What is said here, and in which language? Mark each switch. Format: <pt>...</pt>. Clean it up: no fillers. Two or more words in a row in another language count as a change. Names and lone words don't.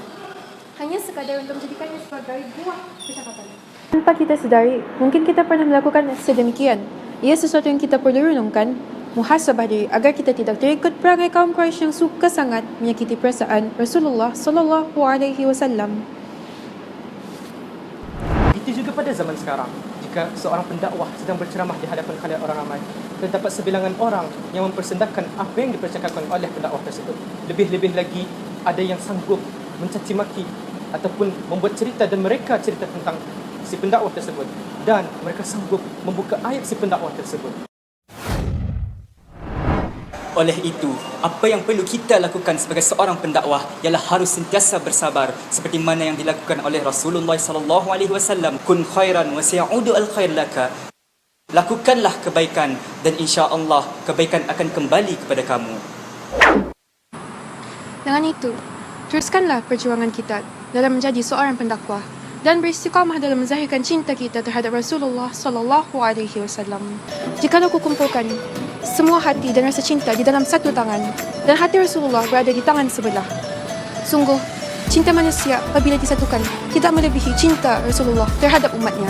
<ms>Hanya sekadar untuk menjadikannya sebagai buah percakapan. Tanpa kita sedari, mungkin kita pernah melakukan sedemikian. Ia sesuatu yang kita perlu renungkan, muhasabah diri agar kita tidak terikut perangai kaum Quraisy yang suka sangat menyakiti perasaan Rasulullah</ms> <ar>صلى الله عليه وسلم.</ar> <ms>Begitu juga pada zaman sekarang. Jika seorang pendakwah sedang berceramah di hadapan khalayak orang ramai, terdapat sebilangan orang yang mempersendahkan apa yang dipercakapkan oleh pendakwah tersebut. Lebih-lebih lagi, ada yang sanggup mencaci maki ataupun membuat cerita dan mereka cerita tentang si pendakwah tersebut, dan mereka sanggup membuka aib si pendakwah tersebut. Oleh itu, apa yang perlu kita lakukan sebagai seorang pendakwah ialah harus sentiasa bersabar seperti mana yang dilakukan oleh Rasulullah</ms> <ar>صلى الله عليه وسلم. كن خيرا وسيعود الخير لك.</ar> <ms>Lakukanlah kebaikan dan insya-Allah kebaikan akan kembali kepada kamu. Dengan itu, teruskanlah perjuangan kita dalam menjadi seorang pendakwah dan beristiqamah dalam menzahirkan cinta kita terhadap Rasulullah</ms> <ar>صلى الله عليه وسلم.</ar> <ms>Jika aku kumpulkan semua hati dan rasa cinta di dalam satu tangan dan hati Rasulullah berada di tangan sebelah, sungguh cinta manusia apabila disatukan tidak melebihi cinta Rasulullah terhadap umatnya.</ms>